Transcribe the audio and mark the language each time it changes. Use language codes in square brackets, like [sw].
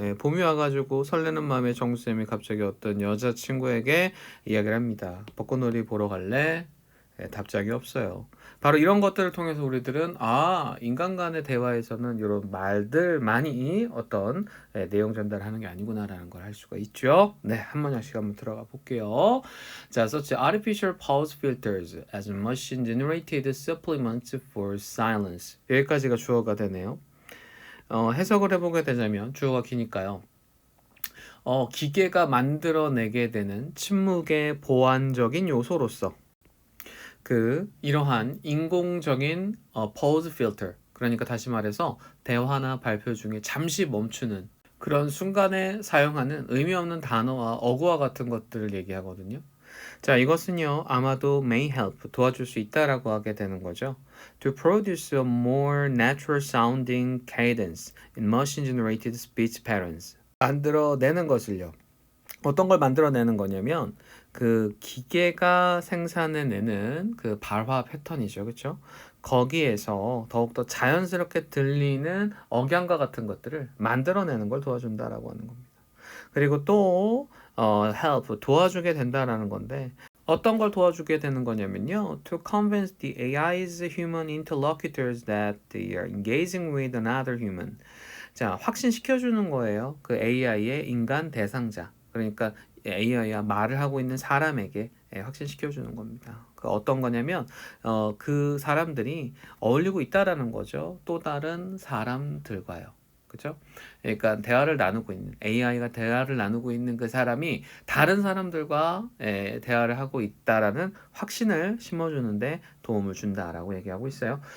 [ko] 봄이 와가지고 설레는 마음에 정수쌤이 갑자기 어떤 여자친구에게 이야기를 합니다. 벚꽃놀이 보러 갈래? 답장이 없어요. 바로 이런 것들을 통해서 우리들은 인간 간의 대화에서는 이런 말들만이 어떤 내용 전달하는 게 아니구나라는 걸 할 수가 있죠. 네, 한 번씩 한번 들어가 볼게요. [en] 자, such artificial pause filters as machine generated supplements for silence. [ko] 여기까지가 주어가 되네요. 해석을 해보게 되자면 주어가 기니까요. 기계가 만들어내게 되는 침묵의 보완적인 요소로서 이러한 인공적인 pause filter, 그러니까 다시 말해서 대화나 발표 중에 잠시 멈추는 그런 순간에 사용하는 의미 없는 단어와 어구와 같은 것들을 얘기하거든요. 자, 이것은요, 아마도 [en] may help, [ko] 도와줄 수 있다라고 하게 되는 거죠. [en] To produce a more natural sounding cadence in machine generated speech patterns. [ko] 만들어내는 것을요. 어떤 걸 만들어내는 거냐면 그 기계가 생산해내는 그 발화 패턴이죠. 그렇죠? 거기에서 더욱더 자연스럽게 들리는 억양과 같은 것들을 만들어내는 걸 도와준다라고 하는 겁니다. 그리고 또 help 도와주게 된다라는 건데 어떤 걸 도와주게 되는 거냐면요. [en] To convince the AI's human interlocutors that they are engaging with another human. [ko] 자, 확신시켜주는 거예요. 그 AI의 인간 대상자. 그러니까 AI와 말을 하고 있는 사람에게 확신시켜주는 겁니다. 그 어떤 거냐면, 그 사람들이 어울리고 있다라는 거죠. 또 다른 사람들과요. 그죠? 그러니까 대화를 나누고 있는 AI가 대화를 나누고 있는 그 사람이 다른 사람들과 대화를 하고 있다라는 확신을 심어주는데 도움을 준다라고 얘기하고 있어요.